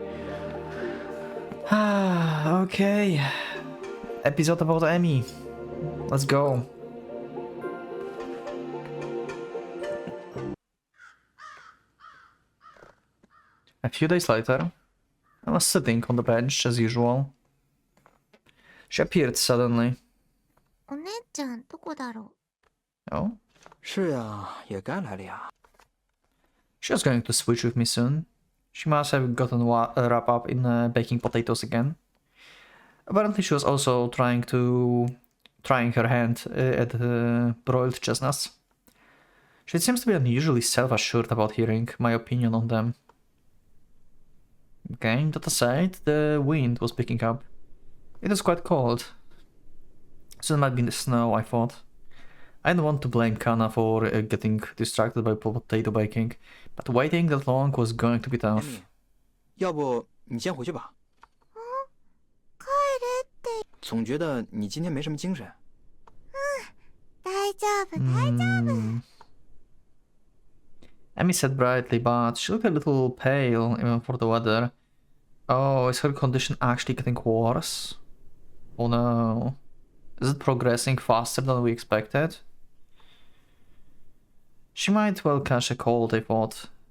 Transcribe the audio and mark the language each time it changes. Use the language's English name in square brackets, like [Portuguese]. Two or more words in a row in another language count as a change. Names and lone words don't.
[English] Okay. Episode about Emmy. Let's go. A few days later, I was sitting on the bench as usual. She appeared suddenly. [Japanese] お姉ちゃんどこだろ [English] Oh? [Chinese] 是呀，也该来了呀。 [English] She was going to switch with me soon. She must have gotten wrapped up in baking potatoes again. Apparently she was also trying her hand at broiled chestnuts. She seems to be unusually self-assured about hearing my opinion on them. Okay, that aside, the wind was picking up. It was quite cold. So it might be in the snow, I thought. I don't want to blame Kana for getting distracted by potato baking, but waiting that long was going to be tough. [Chinese] 要不你先回去吧。 [Japanese] 帰れって。 [Chinese] 总觉得你今天没什么精神。 [Japanese] 大丈夫、大丈夫。 [English] Emmy said brightly, but she looked a little pale, even for the weather. Oh, is her condition actually getting worse? Oh no. Is it progressing faster than we expected? She might well catch a cold, I thought.